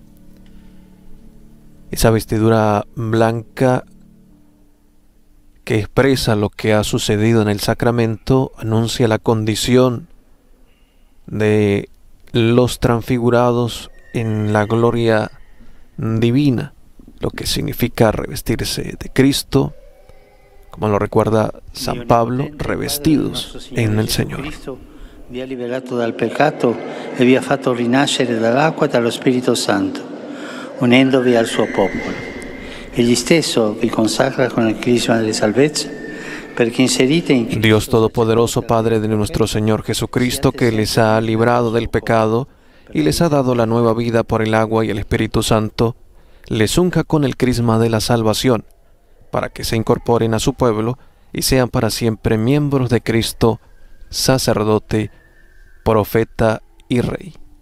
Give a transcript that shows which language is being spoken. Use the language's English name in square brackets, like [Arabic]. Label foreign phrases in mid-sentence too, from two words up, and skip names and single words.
[Spanish] Esa vestidura blanca que expresa lo que ha sucedido en el sacramento, anuncia la condición de los transfigurados en la gloria divina, lo que significa revestirse de Cristo, como lo recuerda San Pablo, revestidos en el Señor. [Italian] Vi ha liberato dal peccato e vi ha fatto rinascere dall'acqua e dallo Spirito Santo, unendovi al suo popolo. Egli stesso vi consacra con il crisma delle salvezze, perché inserite in [Spanish] Dios Todopoderoso, Padre de nuestro Señor Jesucristo, que les ha librado del pecado y les ha dado la nueva vida por el agua y el Espíritu Santo, les unja con el crisma de la salvación, para que se incorporen a su pueblo y sean para siempre miembros de Cristo, sacerdote, profeta y rey.